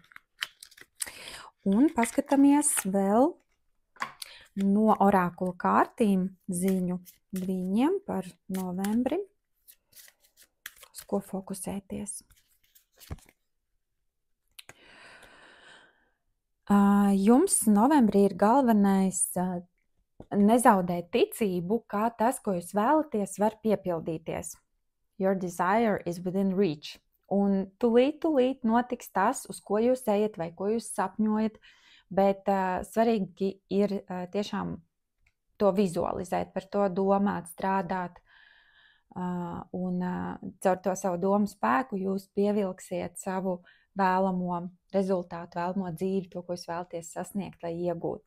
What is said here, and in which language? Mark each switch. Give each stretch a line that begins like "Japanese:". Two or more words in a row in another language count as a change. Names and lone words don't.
Latvian: Un paskatāmies vēl no orakula kārtīm ziņu dviņiem par novembri, uz ko fokusēties. Jums novembrī ir galvenais nezaudēt ticību, kā tas, ko jūs vēlaties, var piepildīties.
English: Your desire is within reach.
Latvian: Un tūlīt notiks tas, uz ko jūs ejat vai ko jūs sapņojat, bet svarīgi ir tiešām to vizualizēt, par to domāt, strādāt. Un caur to savu domu spēku jūs pievilksiet savu vēlamo rezultātu, vēlamo dzīvi, to, ko jūs vēlaties sasniegt vai iegūt.